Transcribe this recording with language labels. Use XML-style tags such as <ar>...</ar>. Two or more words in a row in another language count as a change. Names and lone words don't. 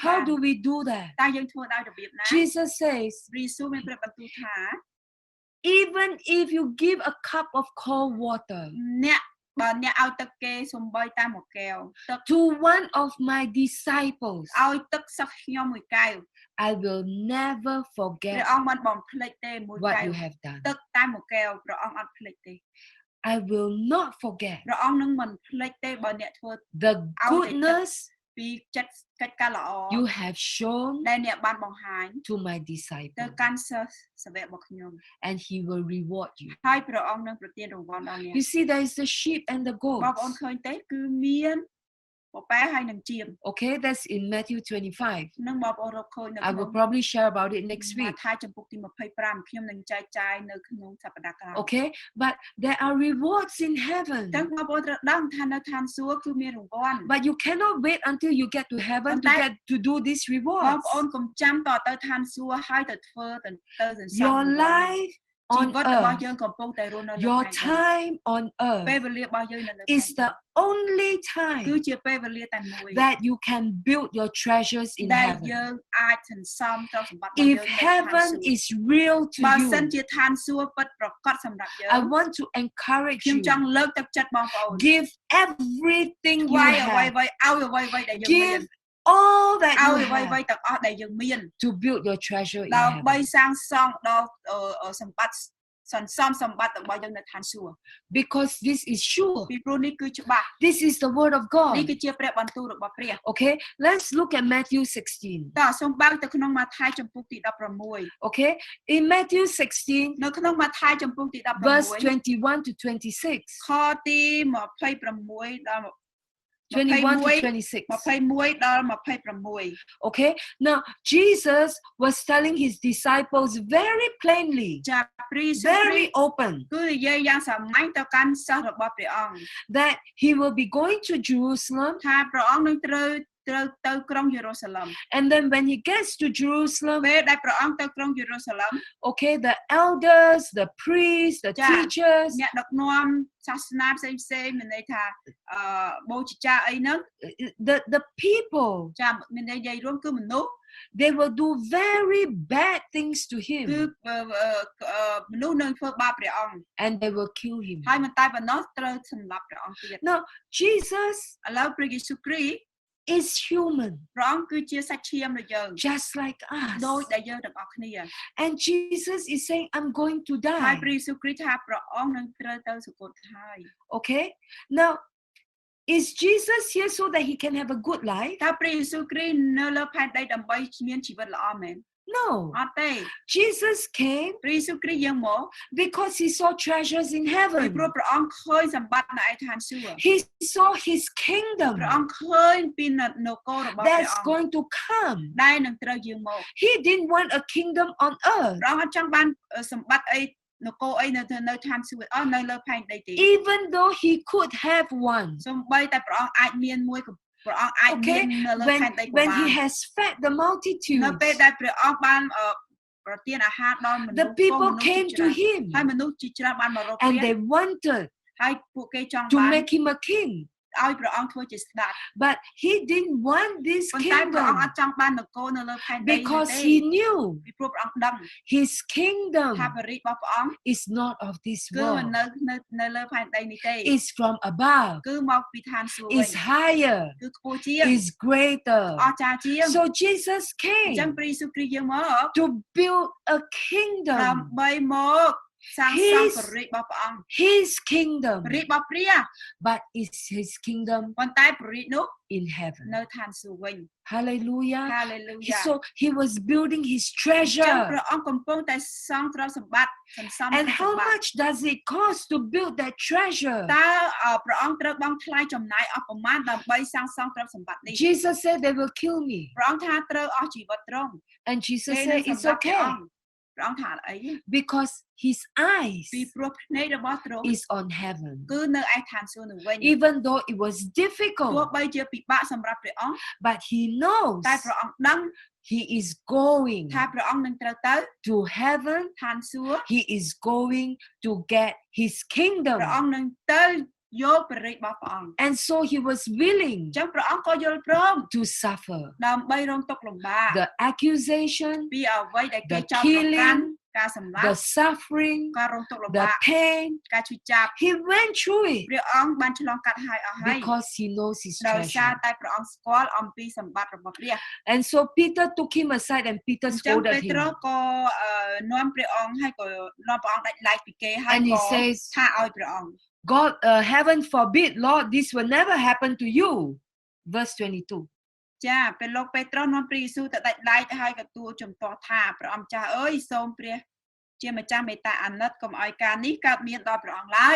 <en>How do we do that?</en> <km>តែយើងធ្វើដោយរបៀបណា</km> <en>Jesus says,</en> <km>ព្រះយេស៊ូវមានប្រាប់បន្ទូលថា</km> <en>even if you give a cup of cold water</en> <km>បើអ្នកឲ្យទឹកគេសំបីតែមួយកែវទឹក</km> <en>to one of my disciples,</en> <km>ឲ្យទឹកសិស្សខ្ញុំមួយកែវ</km> <en>I will never</en> <km>ព្រះ</km> <en>forget</en> <km>អង្គមិនបំភ្លេចទេមួយកែ</km> <en>what</en> <km>វ</km> <en>you have done.</en> <km>ទឹកតែមួយកែវព្រះអង្គអត់ភ្លេចទេ</km> <en>I will not forget</en> <km>ព្រះអង្គនឹងមិនភ្លេចទេបើអ្នកធ្វើ</km> <en>the goodness</en> <km>ពីចិត្តកិច្ចការល្អ</km> <en>you have shown</en> <km>ដែលអ្នកបានបង្ហាញ</km> <en>to my</en> <km>ទៅ</km> <en>disciple,</en> <km>កាន់សិស្សសាវករបស់ខ្ញុំ</km> <en>and he will reward you.</en> <km>ហើយព្រះអង្គនឹងប្រទានរង្វាន់ដល់អ្នក</km> <en>You see, there is the sheep and the</en> <km>បងប្អូន</km> <en>goats.</en> <km>ឃើញទេគឺមានពពែហើយនឹងជៀម</km> <en>Okay, that's in Matthew 25.</en> <km>នឹងបងប្អូនរកឃើញនៅ</km> <en>I</en> <km>ក្នុង</km> <en>will probably share about it next</en> <km>មា</km> <en>week.</en> <km>ថាចំពុកទី25ខ្ញុំនឹងចែកចាយនៅក្នុងសប្តាហ៍ក្រោយ</km> <en>Okay, but there are rewards in heaven.</en> <km>ចឹងបងប្អូនត្រូវដឹងថានៅឋានសួគ៌គឺមានរង្វាន់</km> <en>But you cannot wait until you get to heaven to But get to do these</en> <km>បង</km> <en>rewards.</en> <km>ប្អូនកុំចាំតទៅឋានសួគ៌ហើយទៅធ្វើទៅសន្សំ</km> <en>Your</en> <km>រង្វាន់</km> <en>life</en> <km>ជី</km> <en>on</en> <km>វិតរបស់</km> <en>earth,</en> <km>យើងកំពុងតែរស់នៅលើ</km> <en>your</en> <km>ផែនដី</km> <en>time on</en> <km>ពេល</km> <en>earth</en> <km>វេលារបស់យើងនៅលើ</km> <en>is the only</en> <km>គឺ</km> <en>time</en> <km>ជាពេលវេលាតែមួយ</km> <en>that you can build your treasures in</en> <km>ដែល</km> <en>heaven.</en> <km>យើងអាចសន្សំទ្រព្យសម្បត្តិរបស់យើង</km> <en>If heaven is real to</en> <km>បើសិន</km> <en>you,</en> <km>ជាឋានសួគ៌ពិតប្រាកដសម្រាប់យើង</km> <en>I want to encourage</en> <km>ខ្ញុំ</km> <en>you.</en> <km>ចង់លើកទឹកចិត្តបងប្អូន</km> <en>Give everything</en> <km>ថ្</km> <en>you</en> <km>វាយអ្វី</km> <en>have.</en> <km>ៗឲ្យអ្វីៗដែលយើងមាន</km> <en>Give all that</en> <km>ឲ្យ</km> <en>you</en> <km>អ្វីៗ</km> <en>have</en> <km>ទាំងអស់ដែលយើងមាន</km> <en>to build your treasure in</en> <km>ដើម្បី</km> <en>heaven.</en> <km>សាងសង់ដល់សម្បត្តិសន្សំសម្បត្តិរបស់យើងនៅឋានសួគ៌</km> <en>Because this is sure.</en> <km>ពីព្រោះនេះគឺច្បាស់</km> <en>This is the word of</en> <km>នេះ</km> <en>God.</en> <km>គឺជាព្រះបន្ទូលរបស់ព្រះ</km> <en>Okay, let's look at Matthew 16.</en> <km>តើសូមបើកទៅក្នុងម៉ាថាយចំពុកទី16</km> <en>Okay, in Matthew 16,</en> <km>នៅក្នុងម៉ាថាយចំពុកទី</km> <en>verse 16 21 to 26.</en> <km>ខទី26ដល់</km> <en>21 to 26.</en> <km>21ដល់26</km> <en>Okay, now Jesus was telling his disciples very plainly,</en> <km>ចាព្រះយេស៊ូវ</km> <en>very open,</en> <km>គឺនិយាយយ៉ាងសាមញ្ញទៅកាន់សិស្សរបស់ព្រះអង្គ</km> <en>that he will be going to Jerusalem</en> <km>ថាព្រះអង្គនឹងត្រូវត្រូវទៅក្រុងយេរូសាឡឹម</km> <en>And then when he gets to Jerusalem,</en> <km>ពេលដែលព្រះអង្គទៅក្រុងយេរូសាឡឹម</km> <en>okay, the elders, the priests, the Yeah. teachers,</en> <km>អ្នកដឹកនាំសាសនាផ្សេងមានន័យថាបូជាចារ្យអីហ្នឹង</km> <en>the people,</en> <km>ចាមានន័យនិយាយរួមគឺមនុស្ស</km> <en>they will do very bad things to</en> <km>គឺ</km> <en>him</en> <km>មនុស្សនឹងធ្វើបាបព្រះអង្គ</km> <en>and they will kill him.</en> <km>ហើយមិនតែប៉ុណ្ណោះត្រូវសម្លាប់ព្រះអង្គទៀត</km> <en>Now, Jesus</en> <km>ឥឡូវព្រះយេស៊ូវគ្រីស្ទ</km> <en>is human,</en> <km>ព្រះអង្គគឺជាសាច់ឈាមរបស់យើង</km> <en>just like us.</en> <km>ដូចដែលយើងទាំងអស់គ្នា</km> <en>And Jesus is saying, I'm going to</en> <km>ហើយ</km> <en>die.</en> <km>ព្រះយេស៊ូវគ្រីស្ទថាព្រះអង្គនឹងត្រូវទៅសុគតហើយ</km> <en>Okay? Now, is Jesus here so that he can have a good life?</en> <km>តើព្រះយេស៊ូវគ្រីស្ទនៅលើផែនដីដើម្បីមានជីវិតល្អមែន</km> <en>No.</en> <km>អត់ទេ</km> <en>Jesus came</en> <km>ព្រះយេស៊ូវគ្រីស្ទយាងមក</km> <en>because he saw treasures in</en> <km>ពី</km> <en>heaven.</en> <km>ព្រោះព្រះអង្គឃើញសម្បត្តិនៅឯឋានសួគ៌</km> <en>He saw his kingdom</en> <km>ព្រះអង្គឃើញពីនគររបស់ព្រះ</km> <en>that's</en> <km>អង្គ</km> <en>going to come.</en> <km>ដែលនឹងត្រូវយាងមក</km> <en>He didn't want a kingdom on earth.</en> <km>ព្រះអង្គអត់ចង់បានសម្បត្តិអីនគរអីនៅឋានសួគ៌នៅលើផែនដីទេ</km> <en>Even though he could have one.</en> <km>សូម្បីតែព្រះអង្គអាចមានមួយព្រះអង្គអាចមាន</km> <en>Okay?</en> <km>នៅលើផែនដីក៏</km> <en>When</en> <km>បាន</km> <en>he has fed the</en> <km>នៅ</km> <en>multitudes,</en> <km>ពេលដែលព្រះអង្គបានប្រទានអាហារដល់មនុស្ស</km> <en>the people came to</en> <km>ហើយ</km> <en>him</en> <km>មនុស្សជាច្រើនបានមករក</km> <en>and</en> <km>ព្រះ</km> <en>they wanted</en> <km>ហើយពួកគេចង់</km> <en>to</en> <km>បាន</km> <en>make him a king.</en> <km>ឲ្យព្រះអង្គធ្វើជាស្ដេច</km> <en>But he didn't want this</en> <km>ប៉ុន្តែព្រះអង្គអ</km> <en>kingdom</en> <km>ត់ចង់បាននគរនៅលើផែនដីនេះ</km> <en>because</en> <km>ទេ</km> <en>he knew</en> <km>ពីព្រោះព្រះអង្គដឹង</km> <en>his kingdom</en> <km>ថាព្រះរាជរបស់ព្រះអង្គ</km> <en>is not of this</en> <km>គឺមិន</km> <en>world.</en> <km>នៅលើផែនដីនេះទេ</km> <en>It's from above.</en> <km>គឺមកពីឋានសួគ៌វិញ</km> <en>It's higher.</en> <km>គឺខ្ពស់ជាង</km> <en>It's greater.</en> <km>អស្ចារ្យជាង</km> <en>So Jesus</en> <km>អញ្ចឹង</km> <en>came</en> <km>ព្រះយេស៊ូវគ្រីស្ទយាងមក</km> <en>to build a kingdom.</en> <km>ដើម្បីមកសាងសង់ព្រះរាជរបស់ព្រះអង្គ</km> <en>His kingdom.</en> <km>ព្រះរាជរបស់ព្រះ</km> <en>But it's his kingdom</en> <km>ប៉ុន្តែព្រះរាជនោះ</km> <en>in heaven.</en> <km>នៅឋានសួគ៌វិញ</km> <en>Hallelujah.</en> <km>ហាឡេលូយ៉ា</km> <en>So he was building his</en> <km>អញ្ចឹង</km> <en>treasure.</en> <km>ព្រះអង្គកំពុងតែសង់ទ្រព្យសម្បត្តិសន្សំទ្រព្</km> <en>And</en> <km>យ</km> <en>how</en> <km>សម្បត្តិ</km> <en>much does it cost to build that treasure?</en> <km>តើព្រះអង្គត្រូវបង់ថ្លៃចំណាយអស់ប្រមាណដើម្បីសាងសង់ទ្រព្យសម្បត្តិនេះ</km> <en>Jesus said they will kill me.</en> <km>ព្រះអង្គថាត្រូវអស់ជីវិតត្រង់</km> <en>And Jesus</en> <km>ពេល</km> <en>said</en> <km>នឹង</km> <en>it's</en> <km>សម្រាប់ព្រះ</km> <en>okay</en> <km>អង្គព្រះអង្គថាអី</km> <en>because his eyes</en> <km>ពីព្រោះភ្នែករបស់ទ្រង់</km> <en>is on heaven.</en> <km>គឺនៅឯឋានសួគ៌នោះវិញ</km> <en>Even though it was</en> <km>ទោះ</km> <en>difficult,</en> <km>បីជាពិបាកសម្រាប់ព្រះអង្គ</km> <en>but he knows</en> <km>តែព្រះអង្គដឹង</km> <en>he is going</en> <km>ថាព្រះអង្គនឹងត្រូវទៅ</km> <en>to heaven.</en> <km>ឋានសួគ៌</km> <en>He is going to get his</en> <km>ព្រះ</km> <en>kingdom.</en> <km>អង្គនឹងទៅយកព្រះរាជរបស់ព្រះអង្គ</km> <en>And so he was willing</en> <km>អញ្ចឹងព្រះអង្គក៏យល់ព្រម</km> <en>to suffer</en> <km>ដើម្បីរងទុក្ខលំបាក</km> <en>the accusation,</en> <km>ពីអ្វីដែលគេ</km> <en>the</en> <km>ចោទប្រកាន់</km> <en>killing,</en> <km>ការសម្លាប់</km> <en>the suffering,</en> <km>ការរងទុក្ខលំ</km> <en>the</en> <km>បាក</km> <en>pain.</en> <km>ការឈឺចាប់</km> <en>He went through it</en> <km>ព្រះអង្គបានឆ្លងកាត់ហើយអស់ហើយ</km> <en>because he knows his</en> <km>ដោយសារ</km> <en>treasure.</en> <km>តែព្រះអង្គស្គាល់អំពីសម្បត្តិរបស់ព្រះ</km> <en>And so Peter took him aside and Peter</en> <km>អញ្ចឹង</km> <en>scolded</en> <km>ពេត្រុស</km> <en>him.</en> <km>ក៏នាំព្រះអង្គហើយក៏នាំព្រះអង្គដាច់ឡែកពីគេហើយ</km> <en>And he</en> <km>ក៏</km> <en>says,</en> <km>ថាឲ្យព្រះអង្គ</km> <en>God, heaven forbid, Lord, this will never happen to you. Verse 22.</en> <km>ចាពេលលោកពេត្រុសនាំព្រះយេស៊ូវទៅដាច់ឡែកហើយក៏ទូលជំទាស់ថាព្រះអង្គម្ចាស់អើយសូមព្រះជាម្ចាស់មេត្តាអាណិតកុំឲ្យការនេះកើតមានដល់ព្រះអង្គឡើយ</km>